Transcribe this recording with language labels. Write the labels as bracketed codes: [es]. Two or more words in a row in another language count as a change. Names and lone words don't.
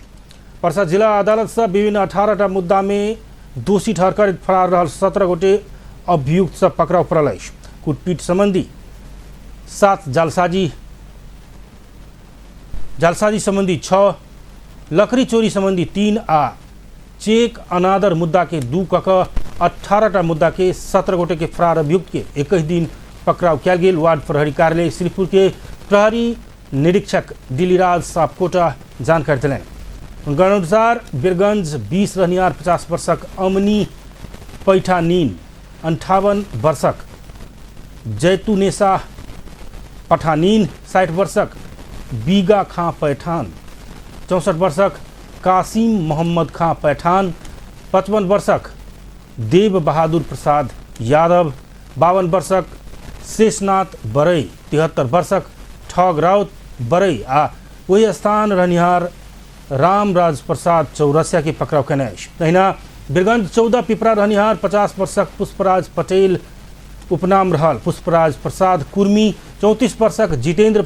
[mai] पर्सा जिला अदालत से विभिन्न 18टा मुद्दा में दोषी ठहरकर फरार रहल 17 गोटे अभियुक्त सब पकड़ाव पड़ल अछि। कुटपीट संबंधी 7, जालसाजी संबंधी 6, लकड़ी चोरी संबंधी 3 आ चेक अनादर मुद्दा के 2 कक 18टा मुद्दा के 17 गोटे के फरार अभियुक्त के एक ही दिन पकड़ाव किया गेल। वार्ड प्रहरी कार्यालय श्रीपुर के प्रहरी निरीक्षक दिलीराज सापकोटा जानकारी दिलें। उनका अनुसार बीरगंज 20 रहनियार 50 वर्षक अमनी पैठानीन, 58 वर्षक जैतुनेसा पठानीन, 60 वर्षक बीगा खां पैठान, 64 वर्षक कासिम मोहम्मद खां पैठान, 55 वर्षक देव बहादुर प्रसाद यादव, 52 वर्षक शेषनाथ बरई, 73 वर्षक ठग राउत बरई आ वही स्थान रहनिहार रामराज प्रसाद चौरसिया के पकड़ाव केने अछि। तहिना बीरगंज 14 पिपरा रहनिहार 50 वर्षक पुष्पराज पटेल उपनाम रहल पुष्पराज प्रसाद कुर्मी, 34 वर्षक जितेंद्र